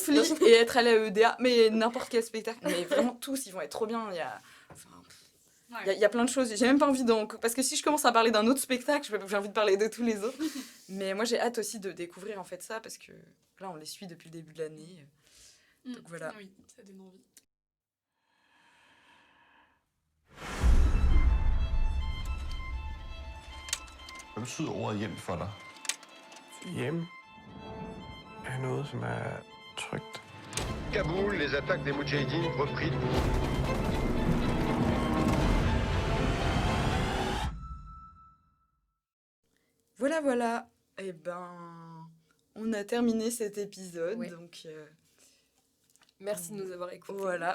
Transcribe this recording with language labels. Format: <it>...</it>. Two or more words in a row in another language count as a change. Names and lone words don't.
<fr>Flea et être allé à EDA, mais n'importe quel spectacle. Mais vraiment, tous, ils vont être trop bien. Il y a plein de choses. J'ai même pas envie parce que si je commence à parler d'un autre spectacle, j'ai envie de parler de tous les autres. Mais moi, j'ai hâte aussi de découvrir en fait ça, parce que là, on les suit depuis le début de l'année. Donc voilà. Oui, ça donne envie.</fr> <da>Hvad betyder ordet hjem for dig? Hjem er noget, som er trygt.</da> <fr>Kaboul, les attaques des Moudjahidines repris. Voilà. Eh ben, on a terminé cet épisode, donc... Merci de nous avoir écoutés.</fr>